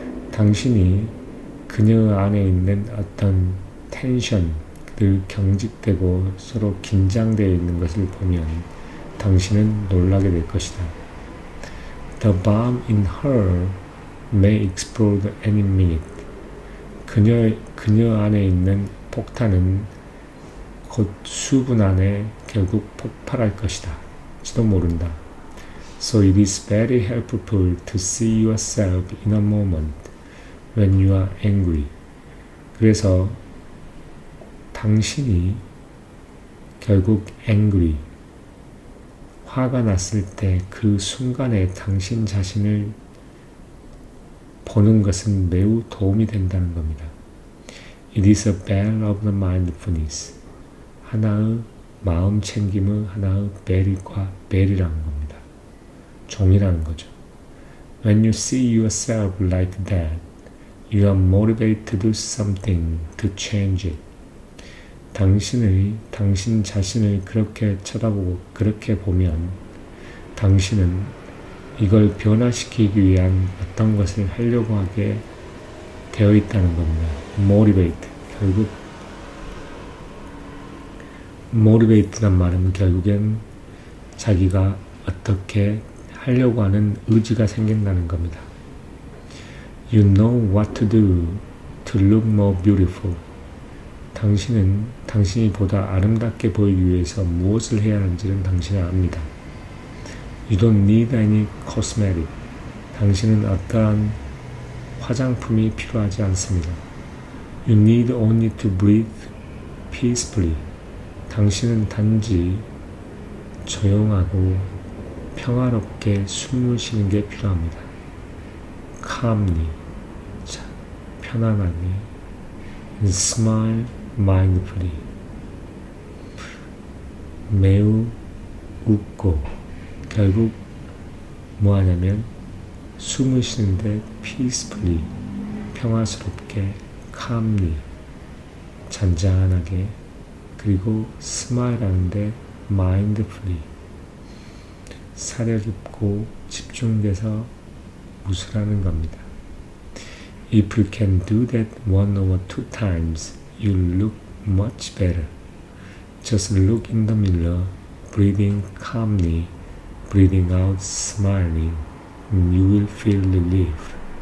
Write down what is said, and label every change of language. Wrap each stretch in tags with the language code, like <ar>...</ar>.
<ko>당신이 그녀 안에 있는 어떤 텐션들 경직되고 서로 긴장되어 있는 것을 보면 당신은 놀라게 될 것이다.</ko> <en>The bomb in her may explode any minute.</en> <ko>그녀 안에 있는 폭탄은 곧 수분 안에 결국 폭발할 것이다. 지도 모른다.</ko> <en>So it is very helpful to see yourself in a moment when you are angry.</en> <ko>그래서 당신이 결국 angry, 화가 났을 때 그 순간에 당신 자신을 보는 것은 매우 도움이 된다는 겁니다.</ko> <en>It is a bell of the mindfulness.</en> <ko>하나의 마음 챙김의 하나의 벨이라는 겁니다. 종이라는 거죠.</ko> <en>When you see yourself like that, you are motivated to do something to change it.</en> <ko>당신 자신을 그렇게 쳐다보고 그렇게 보면 당신은 이걸 변화시키기 위한 어떤 것을 하려고 하게 되어 있다는 겁니다.</ko> <en>motivate.</en> <ko>결국 motivate란 말은 결국엔 자기가 어떻게 하려고 하는 의지가 생긴다는 겁니다.</ko> <en>You know what to do to look more beautiful.</en> <ko>당신은 당신이 보다 아름답게 보이기 위해서 무엇을 해야 하는지는 당신이 압니다.</ko> <en>You don't need any cosmetic.</en> <ko>당신은 어떠한 화장품이 필요하지 않습니다.</ko> <en>You need only to breathe peacefully.</en> <ko>당신은 단지 조용하고 평화롭게 숨을 쉬는 게 필요합니다. calmly, 편안하게,</ko> <en>and smile mindfully,</en> <ko>매우 웃고, 결국 뭐 하냐면 숨을 쉬는데 peacefully, 평화스럽게, calmly, 잔잔하게, 그리고 smile 하는데 mindfully, 사려 깊고 집중돼서 웃으라는 겁니다.</ko> <en>If you can do that 1 or 2 times, you'll look much better. Just look in the mirror, breathing calmly, breathing out, smiling, and you will feel relief.</en>